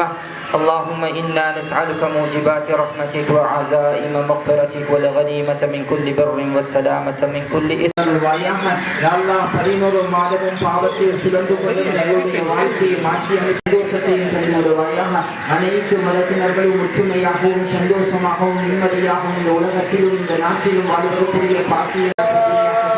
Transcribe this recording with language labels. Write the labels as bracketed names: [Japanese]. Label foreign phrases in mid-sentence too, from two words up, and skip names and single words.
[Arabic] اللهم إنا نسألك موجبات رحمتك وعزائم مغفرتك والغنيمة من كل بر والسلامة من كل إثم. يا الله [Tamil] பரிமள மாதமும் பாவத்தில் சுழன்று கொள்ளும் நம்முடைய வாழ்க்கையை மாற்றி சந்தோஷத்தையும் தருவாயாக. அனைத்து மதத்தினர்களும் ஒற்றுமையாகவும் சந்தோஷமாகவும் நிம்மதியாகவும் இந்த உலகத்திலும் இந்த நாட்டிலும் வாழ்வதற்குரிய பாக்கியம்